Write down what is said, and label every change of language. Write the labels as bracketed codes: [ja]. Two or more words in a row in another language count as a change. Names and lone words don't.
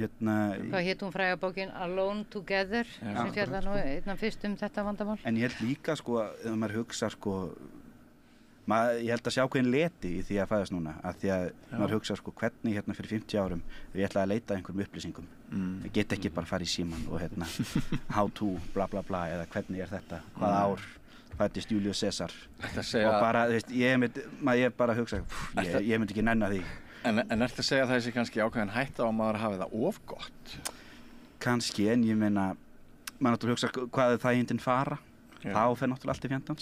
[is] hvað hét hún fræga bókin Alone Together sem fjallar nú einna fyrst þetta vandamál en ég held líka sko, ef maður hugsa sko ég held að sjá hvernig leti í því að fæðast núna af því að maður hugsa sko hvernig fyrir 50 árum ég ætlaði að leita einhverjum upplýsingum ég get ekki bara að fara í síman og [en] how to bla bla bla [is] eða hvernig er þetta, hvaða ár fæddist Júlíus Sesar og bara, þú veist, ég bara hugsa ég myndi ekki nenna því En ertu að segja að það sé kannski ákveðin hætta á maður hafi það of gott? Kannski, en ég meina maður náttúrulega hugsa hvað er það hindin fara þá fer náttúrulega allt í fjandans